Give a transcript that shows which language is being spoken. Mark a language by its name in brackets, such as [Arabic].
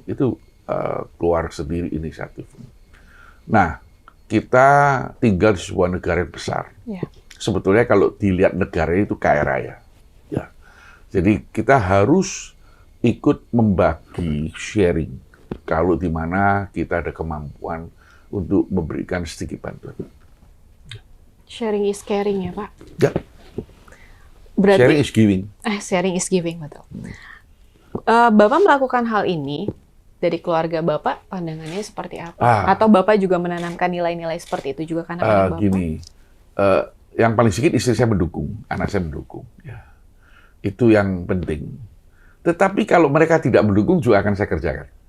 [Indonesian] Itu keluar sendiri inisiatifnya. Nah, kita tinggal di sebuah negara yang besar. Ya. Sebetulnya kalau dilihat negara itu kaya raya. Ya. Jadi kita harus ikut membagi, sharing. Kalau di mana kita ada kemampuan untuk memberikan sedikit bantuan. [English] Sharing is caring [Indonesian] ya Pak? Ya. Berarti [English] Sharing is giving. sharing is giving, [Indonesian] betul. Bapak melakukan hal ini dari keluarga Bapak, pandangannya seperti apa? Atau Bapak juga menanamkan nilai-nilai seperti itu juga karena anak Bapak? Gini, yang paling sedikit istri saya mendukung, anak saya mendukung. Ya. Itu yang penting. Tetapi kalau mereka tidak mendukung juga akan saya kerjakan.